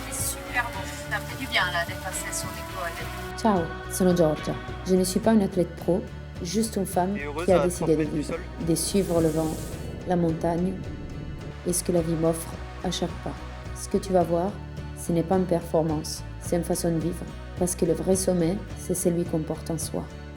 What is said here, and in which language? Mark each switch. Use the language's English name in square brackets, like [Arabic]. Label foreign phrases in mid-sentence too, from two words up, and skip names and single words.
[French] Super beau, ça me fait du bien là d'être passée sur l'école. [Italian] Ciao, sono Giorgia. [French] Je ne suis pas une athlète pro, juste une femme qui a décidé de vivre, de suivre le vent, la montagne et ce que la vie m'offre à chaque pas. Ce que tu vas voir, ce n'est pas une performance, c'est une façon de vivre. Parce que le vrai sommet, c'est celui qu'on porte en soi.